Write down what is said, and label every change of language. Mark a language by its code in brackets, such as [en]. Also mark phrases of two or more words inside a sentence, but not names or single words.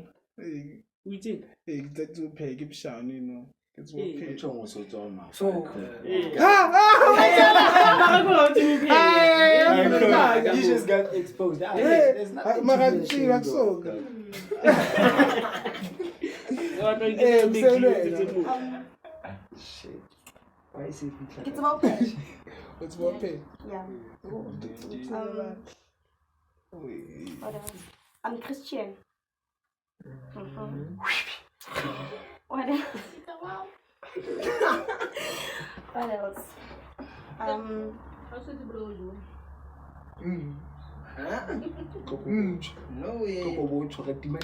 [st] o itseng [en] So, You just got exposed. There's nothing. Shit. Why is it? [st] Ke tsebe ho pheha. [en] Yeah. What else? I'm Christian. What else? What else? No way.